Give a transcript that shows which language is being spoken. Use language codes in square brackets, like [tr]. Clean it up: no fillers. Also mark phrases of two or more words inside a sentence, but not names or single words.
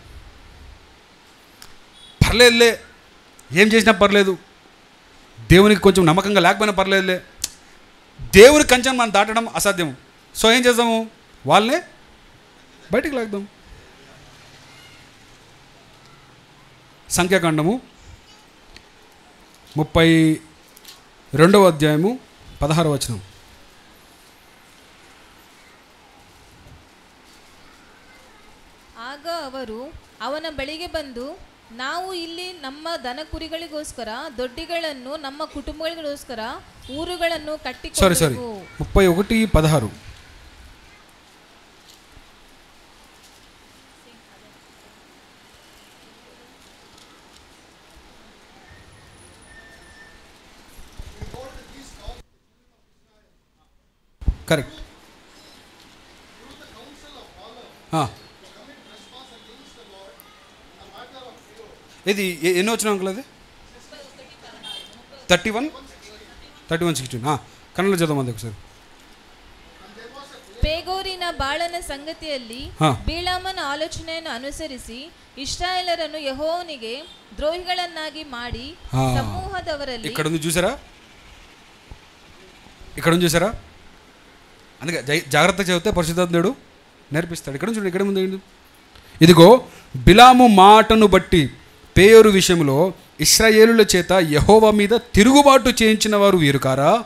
[te] పర్లేదులే, ఏం చేసినా పర్లేదు, దేవునికి కొంచెం నమ్మకంగా లేకపోయినా పర్లేదులే, దేవుని కంచెను మనం దాటడం అసాధ్యం. సో ఏం చేద్దాము? వాళ్ళనే బయటికి లాగుదాం. సంఖ్యాకాండము 32వ అధ్యాయము 16వ వచనం. [kn] ಆಗ ಅವರು ಅವನ ಬಳಿಗೆ ಬಂದು, ನಾವು ಇಲ್ಲಿ ನಮ್ಮ ದನ ಕುರಿಗಳಿಗೋಸ್ಕರ ದೊಡ್ಡಿಗಳನ್ನು, ನಮ್ಮ ಕುಟುಂಬಗಳಿಗೋಸ್ಕರ ಊರುಗಳನ್ನು ಕಟ್ಟಿಕೊಂಡೆವು. 31:16. [te] కరెక్ట్. ఇది ఎన్ని వచ్చిన అంకుల్? అది 31:16. కన్నడలో చదవమంది ఒకసారి. [kn] ಪೇಗೋರಿನ ಬಾಳನ ಸಂಗತಿಯಲ್ಲಿ ಬಿಳಾಮನ ಆಲೋಚನೆಯನ್ನು ಅನುಸರಿಸಿ ಇಸ್ರಾಯೇಲರನ್ನು ಯೆಹೋವನಿಗೆ ದ್ರೋಹಿಗಳನ್ನಾಗಿ ಮಾಡಿ ಸಮೂಹದವರಲ್ಲಿ. [te] ఇక్కడ ఉంది చూసారా? అందుకే జాగ్రత్తగా చదివితే పరిశుద్ధాత్ముడు నేర్పిస్తాడు. ఇక్కడ చూడండి, ఇక్కడ ముందు ఇదిగో బిలాము మాటను బట్టి పేయోరు విషయంలో ఇశ్రాయేలుల చేత యెహోవా మీద తిరుగుబాటు చేయించిన వారు వీరు కారా?